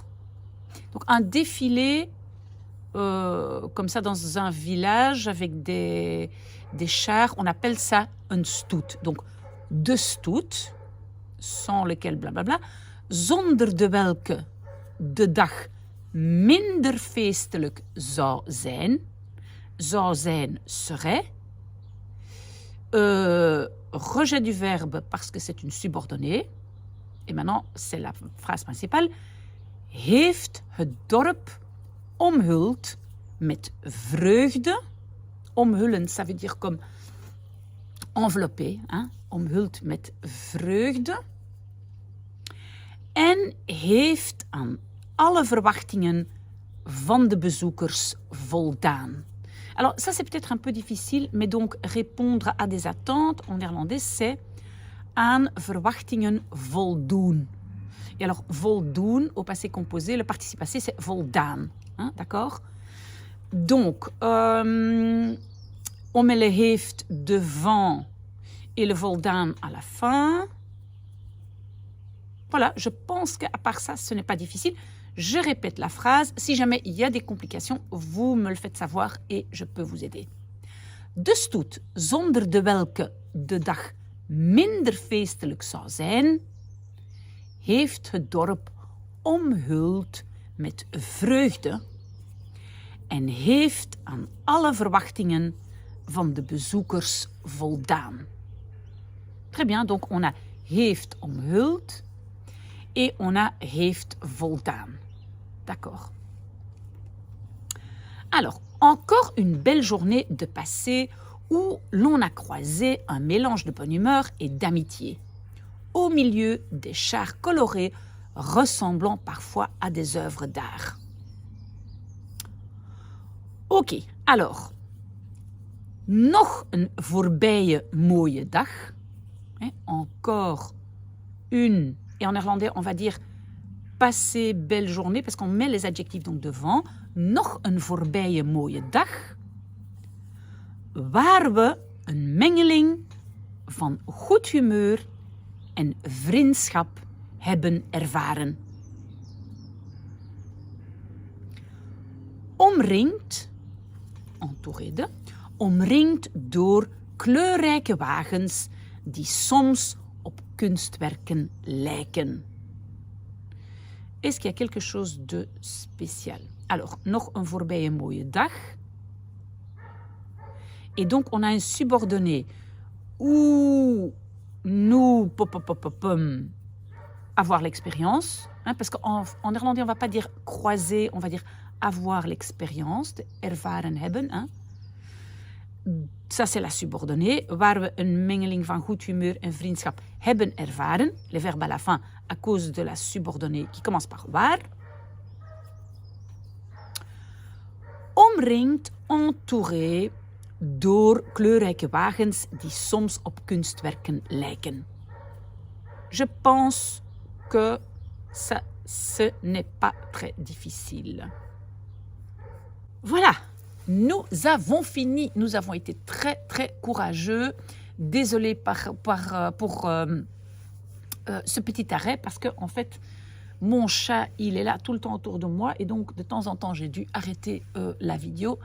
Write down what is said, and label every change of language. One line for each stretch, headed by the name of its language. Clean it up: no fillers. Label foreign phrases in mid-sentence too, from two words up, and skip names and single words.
French: Donc un défilé comme ça dans un village avec des chars, on appelle ça un stoet. Donc
Dutch: de stoet,
French: sans lequel blablabla,
Dutch: zonder de welke de dag minder feestelijk zou zijn serait.
French: Rejet du verbe parce que c'est une subordonnée. Et maintenant, c'est la phrase principale.
Dutch: Heeft het dorp omhuld met vreugde. Omhullen,
French: ça veut dire comme enveloppé. Hein?
Dutch: Omhuld met vreugde. En heeft aan alle verwachtingen van de bezoekers voldaan.
French: Alors, ça, c'est peut-être un peu difficile, mais donc répondre à des attentes, en néerlandais, c'est
Dutch: aan verwachtingen voldoen.
French: Et alors, voldoen, au passé composé, le participe passé, c'est voldaan. Hein, d'accord? Donc,
Dutch: Omele heeft
French: devant et le voldaan à la fin. Voilà, je pense qu'à part ça, ce n'est pas difficile. Je répète la phrase. Si jamais il y a des complications, vous me le faites savoir et je peux vous aider.
Dutch: De stoet, zonder de welke de dag minder feestelijk zou zijn, heeft het dorp omhuld met vreugde en heeft aan alle verwachtingen van de bezoekers voldaan.
French: Très bien, donc on a
Dutch: heeft omhuld
French: et on a
Dutch: heeft voldaan.
French: D'accord. Alors, encore une belle journée de passé où l'on a croisé un mélange de bonne humeur et d'amitié, au milieu des chars colorés ressemblant parfois à des œuvres d'art. Ok, alors,
Dutch: nog een voorbije mooie dag.
French: Encore une, et en néerlandais on va dire passé belle journée, parce qu'on met les adjectifs donc devant.
Dutch: Nog een voorbije mooie dag, waar we een mengeling van goed humeur en vriendschap hebben ervaren. Omringd door kleurrijke wagens die soms op kunstwerken lijken.
French: Est-ce qu'il y a quelque chose de spécial? Alors,
Dutch: nog een voorbije mooie dag.
French: Et donc, on a un subordonné où nous avoir l'expérience. Hein, parce qu'en néerlandais, on ne va pas dire croiser, on va dire avoir l'expérience,
Dutch: ervaren hebben.
French: Hein. Ça, c'est la subordonnée,
Dutch: waar we een mengeling van goed humeur en vriendschap hebben ervaren.
French: Le verbe à la fin, à cause de la subordonnée qui commence par waar.
Dutch: Omringd, entouré door kleurrijke wagens die soms op kunstwerken lijken.
French: Je pense que ça, ce n'est pas très difficile. Voilà. Nous avons fini, nous avons été très très courageux. Désolée pour ce petit arrêt parce que en fait mon chat il est là tout le temps autour de moi et donc de temps en temps j'ai dû arrêter la vidéo.